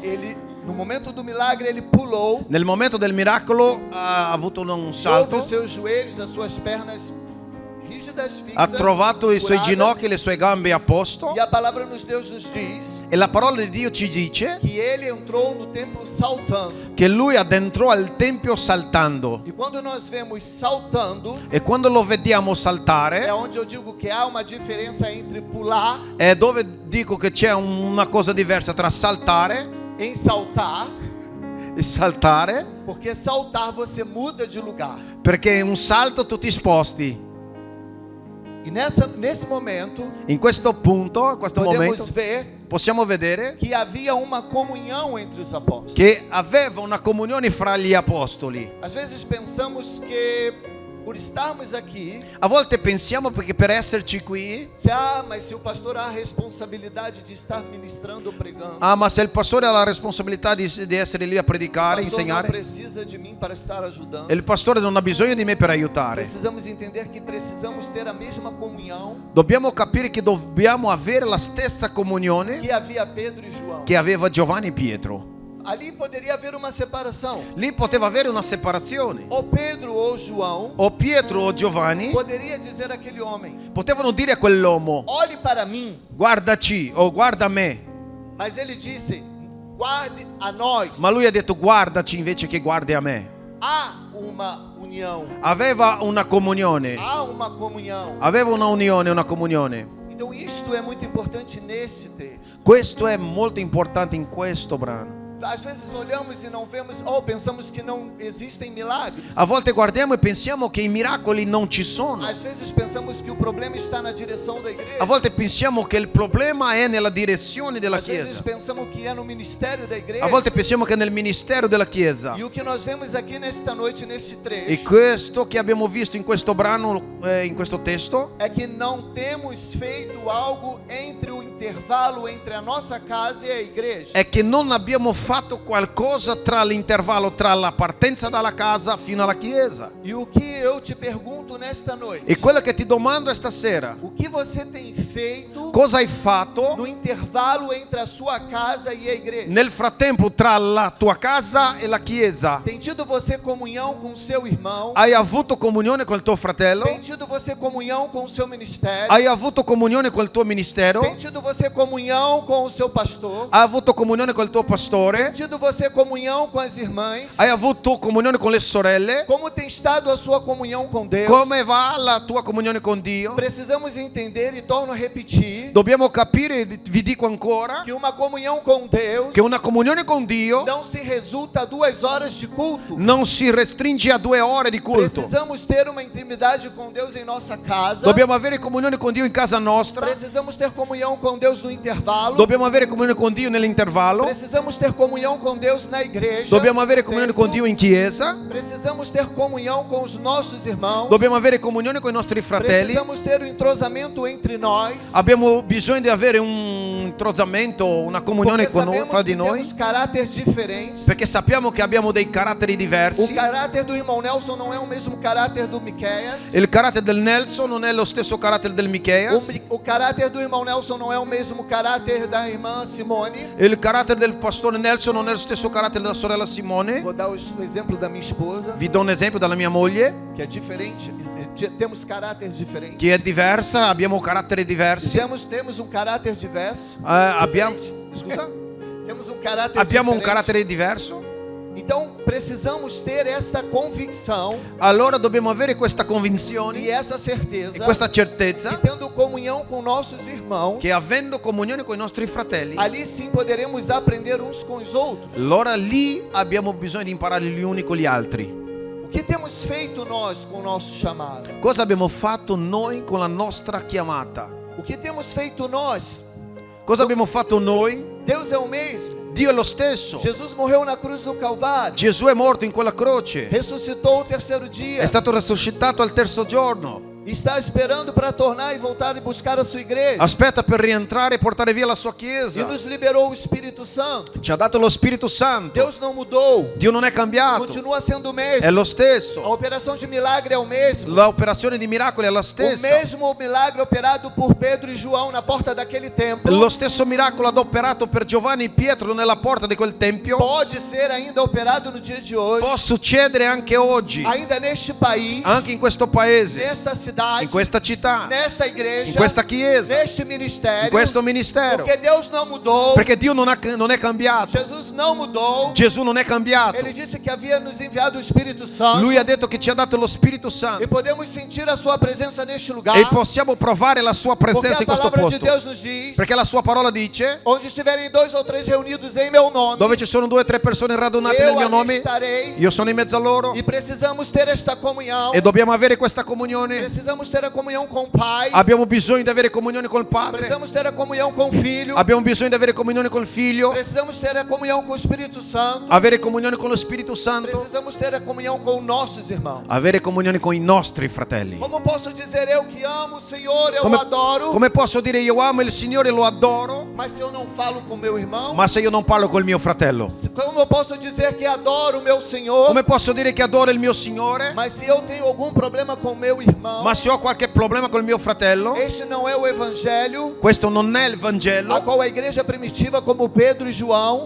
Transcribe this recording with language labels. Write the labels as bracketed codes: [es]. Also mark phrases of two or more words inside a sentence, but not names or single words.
[pt] ele no momento do milagre ele pulou, [it] Nel momento del miracolo ha avuto un [pt] houve [it] salto, [pt] os seus joelhos, as suas pernas rígidas, [it] ha [pt] fixas, [it] trovato i suoi [pt] curadas, [it] ginocchi e le sue gambe a posto. [pt] e a palavra nos Deus nos diz [it] E la parola di Dio ci dice [pt] que ele entrou no templo saltando. [it] che lui addentrò al tempio saltando. [pt] E quando nós vemos saltando, [it] E quando lo vediamo [pt] é [it] saltare, [pt] onde eu digo que há uma diferença entre pular [it] è dove dico che c'è una cosa diversa tra saltare [pt] em saltar, [it] e saltare, [pt] porque saltar você muda de lugar. [it] perché in un salto tu ti sposti. [pt] E nesse momento, [it] In questo punto, in questo [pt] podemos [it] momento, [pt] ver [it] possiamo vedere [pt] que havia uma comunhão entre os apóstolos. [it] che aveva una comunione fra gli apostoli. [pt] Às vezes pensamos que por estarmos aqui, [it] A volte pensiamo perché per esserci qui, [pt] mas se o pastor há a responsabilidade de estar ministrando ou pregando, [it] ma se il pastore ha la responsabilità di essere lì a [pt] o [it] predicare, [pt] pastor não [it] insegnare, [pt] precisa de mim para estar ajudando. [it] e il pastore non ha bisogno di me per aiutare. [pt] Precisamos entender que precisamos ter a mesma comunhão [it] Dobbiamo capire che dobbiamo avere la stessa comunione [pt] que havia Pedro e João. [it] che aveva Giovanni e Pietro. [pt] Ali poderia haver uma separação. [it] Lì poteva avere una separazione. [pt] Ou Pedro ou João [it] O Pietro o Giovanni [pt] poderia dizer àquele homem: [it] potevano dire a quell'uomo: [pt] olhe para mim. [it] guardaci o guarda me. [pt] Mas ele disse: guarde a nós. [it] Ma lui ha detto guardaci invece che guardi a me. [pt] Há uma comunhão. [it] aveva una comunione, [pt] Há uma comunhão. [it] aveva una unione, una comunione. [pt] Então isto é muito importante nesse texto. [it] Questo è molto importante in questo brano. [pt] Às vezes olhamos e não vemos, ou pensamos que não existem milagres. [it] A volte guardiamo e pensiamo che i miracoli non ci sono. [pt] Às vezes pensamos que o problema está na direção da igreja. [it] A volte pensiamo che il problema è nella direzione della [pt] Às vezes [it] Chiesa. [pt] pensamos que é no ministério da igreja. [it] A volte pensiamo che è nel ministero della Chiesa. [pt] E o que nós vemos aqui nesta noite, neste trecho, [it] E questo che abbiamo visto in questo brano, in questo testo, [pt] é que não temos feito algo entre o intervalo entre a nossa casa e a igreja. [it] è che non abbiamo fatto qualcosa tra l'intervallo tra la partenza dalla casa fino alla Chiesa. [pt] E o que eu te pergunto nesta noite? [it] E quello che ti domando è stasera, [pt] O que você tem feito [it] cosa hai fatto [pt] no intervalo entre a sua casa e a igreja? [it] nel frattempo tra la tua casa e la Chiesa? [pt] Tem tido você comunhão com o seu irmão? [it] Hai avuto comunione col tuo fratello? [pt] Tem tido você comunhão com o seu ministério? [it] Hai avuto comunione col tuo ministero? [pt] Tem tido você comunhão com o seu pastor? [it] Hai avuto comunione col tuo pastore? [pt] Tem tido você comunhão com as irmãs? [it] Hai avuto comunione con le sorelle? [pt] Como tem estado a sua comunhão com Deus? [it] Come va la tua comunione con Dio? [pt] Precisamos entender e torno a repetir [it] Dobbiamo capire, vi dico ancora, [pt] que uma comunhão com Deus [it] che una comunione con Dio [pt] não se resulta a 2 horas de culto. [it] non si restringe a 2 ore di culto. [pt] Precisamos ter uma intimidade com Deus em nossa casa. [it] Dobbiamo avere comunione con Dio in casa nostra. [pt] Precisamos ter comunhão com Deus no intervalo. [it] Dobbiamo avere comunione con Dio nell'intervallo. [pt] Precisamos ter comunhão com Deus na igreja. [it] Dobbiamo avere comunione con Dio in chiesa. [pt] Precisamos ter comunhão com os nossos irmãos. [it] Dobbiamo avere comunione con i nostri fratelli. [pt] Precisamos ter um entrosamento entre nós. [it] Abbiamo bisogno di avere un introsamento, una comunione [pt] Porque sabemos [it] fra di [pt] que [it] noi. [pt] temos caráteres diferentes. [it] Perché sappiamo che abbiamo dei caratteri [pt] O [it] diversi. [pt] caráter do irmão Nelson não é o mesmo caráter do Miqueias. [it] Il carattere del Nelson non è lo stesso carattere del Micheas. [pt] O caráter do irmão Nelson não é o mesmo caráter da irmã Simone. [it] Il carattere del pastore Nelson non è lo stesso carattere della sorella Simone. [pt] Vou dar o exemplo da minha esposa, [it] Vi do un esempio dalla mia moglie, [pt] que é diferente. Temos caráteres diferentes. [it] che è diversa, abbiamo caratteri diversi. [pt] Temos um caráter diverso. [it] Abbiamo, [pt] Diferente. [it] scusa? [pt] Temos um caráter [it] Abbiamo un [pt] diferente. [it] carattere diverso. [pt] Então precisamos ter esta convicção [it] Allora dobbiamo avere questa [pt] e [it] convinzione [pt] essa [it] e [pt] certeza [it] questa [pt] que [it] certezza [pt] tendo comunhão com nossos irmãos, [it] che avendo comunione con i nostri fratelli, [pt] ali sim poderemos aprender uns com os outros. [it] allora lì abbiamo bisogno di imparare gli uni con gli altri. [pt] O que temos feito nós com o nosso chamado? [it] Cosa abbiamo fatto noi con la nostra chiamata? [pt] O que temos feito nós? [it] Cosa abbiamo fatto noi? [pt] Deus é o mesmo. [it] Dio è lo stesso. [pt] Jesus morreu na cruz do Calvário. [it] Gesù è morto in quella croce. [pt] Ressuscitou o terceiro dia. [it] È stato risuscitato al terzo giorno. [pt] Está esperando para tornar e voltar e buscar a sua igreja. [it] Aspetta per rientrare e portare via la sua [pt] E [it] chiesa. [pt] nos liberou o Espírito Santo. [it] Ci ha dato lo Spirito Santo. [pt] Deus não mudou. [it] Dio non è cambiato. [pt] Continua sendo o [it] È [pt] mesmo. [it] lo [pt] A [it] stesso. [pt] operação de milagre é o mesmo. [it] L'operazione di miracoli è la [pt] O [it] stessa. [pt] mesmo milagre operado por Pedro e João na porta daquele templo [it] Lo stesso miracolo adoperato per Giovanni e Pietro nella porta di quel tempio [pt] pode ser ainda operado no dia de hoje, [it] può succedere anche oggi, [pt] ainda neste país, [it] anche in questo paese, [pt] nesta cidade, [it] in questa città, [pt] nesta igreja, [it] in questa chiesa, [pt] neste [it] in [pt] ministério, [it] questo ministero. [pt] porque Deus não mudou, [it] Perché Dio non è cambiato. [pt] Jesus não mudou. [it] Gesù non è cambiato. [pt] Ele disse que havia nos enviado o Espírito Santo [it] Lui ha detto che ci ha dato lo Spirito [pt] e [it] Santo [pt] podemos sentir a sua presença neste lugar, [it] e possiamo provare la sua [pt] porque [it] presenza [pt] a [it] in questo [pt] palavra de [it] posto. [pt] Deus nos diz, [it] Perché la sua parola dice: [pt] onde estiverem 2 ou 3 reunidos em meu nome, [it] dove ci sono 2 o 3 persone radunate nel [pt] eu [it] mio [pt] ali [it] nome, [pt] estarei. [it] io sono in mezzo a loro. [pt] E precisamos ter esta comunhão. [it] E dobbiamo avere questa comunione. [pt] Precisamos ter a comunhão com o Pai. [it] Abbiamo bisogno di avere comunione col Padre. [pt] Precisamos ter a comunhão com o Filho. [it] Abbiamo bisogno di avere comunione col Figlio. [pt] Precisamos ter a comunhão com o Espírito Santo. [it] Avere comunione con lo Spirito Santo. [pt] Precisamos ter a comunhão com nossos irmãos. [it] Avere comunione con i nostri fratelli. [pt] Como posso dizer eu que amo o Senhor, eu [it] Come, [pt] o adoro, [it] come posso dire io amo il Signore e lo adoro, [pt] mas se eu não falo com meu irmão? [it] ma se io non parlo col mio fratello? [pt] Como eu posso dizer que adoro o meu Senhor, [it] Come posso dire che adoro il mio Signore, [pt] mas se eu tenho algum problema com meu irmão? [it] ma se ho qualche problema col mio fratello? [pt] Este não é o evangelho [it] Questo non è il [pt] a [it] Vangelo [pt] qual a igreja primitiva como Pedro e João